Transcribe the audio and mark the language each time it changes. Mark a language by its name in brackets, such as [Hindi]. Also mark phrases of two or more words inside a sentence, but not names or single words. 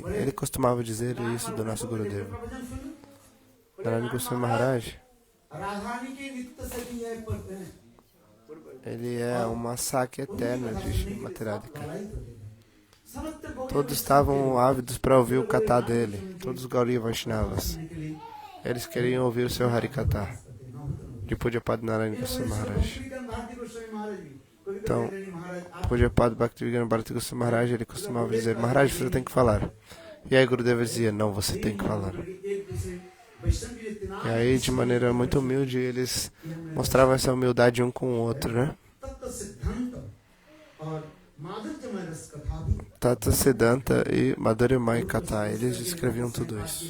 [Portuguese] Ele costumava dizer isso do nosso Gurudeva. Narayana Goswami Maharaj, ele é uma saque eterna de Srimati Radhika. Todos estavam ávidos para ouvir o Katha dele, todos os Gauriya Vaishnavas. Eles queriam ouvir o seu Harikatha, de Pujapad Narayana Goswami Maharaj. Então, Pujapad Bhaktivinoda Bharati Goswami Maharaj, ele costumava dizer, Maharaj, você tem que falar. E aí Gurudeva dizia, não, você tem que falar. E aí, de maneira muito humilde, eles mostravam essa humildade um com o outro, né? Tata Siddhanta e Madhurimai Katha, eles escreviam tudo isso.